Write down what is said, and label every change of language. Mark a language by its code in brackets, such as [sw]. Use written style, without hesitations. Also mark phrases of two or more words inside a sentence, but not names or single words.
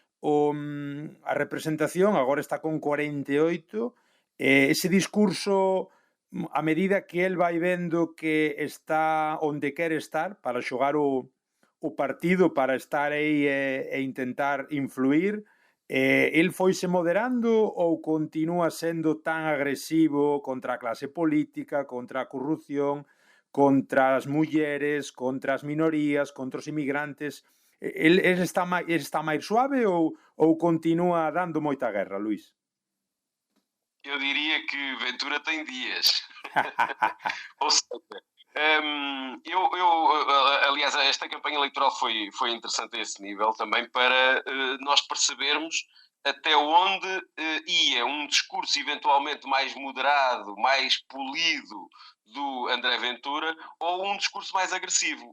[gl] a representación, agora está con 48, ese discurso, a medida que el vai vendo que está onde quere estar para xogar o partido, para estar aí e intentar influir, el foise moderando ou continúa sendo tan agresivo contra a clase política, contra a corrupción, contra as mulleres, contra as minorías, contra os inmigrantes. Ele está máis suave ou continúa dando moita guerra, Luís? [pt] Eu diria que Ventura tem dias. Ou seja, aliás, esta campanha eleitoral foi interessante a esse nível também para nós percebermos até onde ia um discurso eventualmente mais moderado, mais polido do André Ventura ou um discurso mais agressivo.